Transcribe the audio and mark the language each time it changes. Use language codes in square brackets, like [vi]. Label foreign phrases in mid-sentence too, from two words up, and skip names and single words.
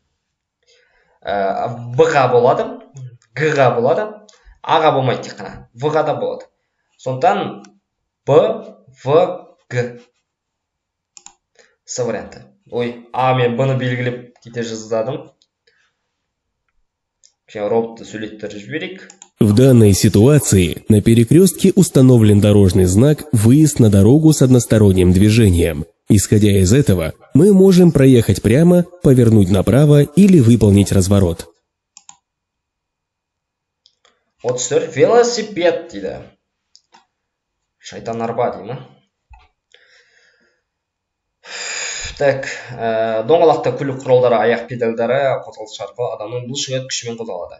[kk] В-ға болады, Г-ға болады, А-ға болмайды тек қана, В-ға да болады. Сондықтан Б, В, Г. С варианты. Ой, А мен Б-ны белгілеп кете жаздадым. Роботты сөйлеттіріп жіберейік. [ru] В данной ситуации на перекрестке установлен дорожный знак «Выезд на дорогу с односторонним движением». Исходя из этого, мы можем проехать прямо, повернуть направо или выполнить разворот. [kk] 34. Велосипед дейді. Шайтан арба дейді ма? Так, доңғалақта көлік құралдары, аяқ педальдары қозғалыс арқылы адамның бұлшық ет күшімен қозғалады.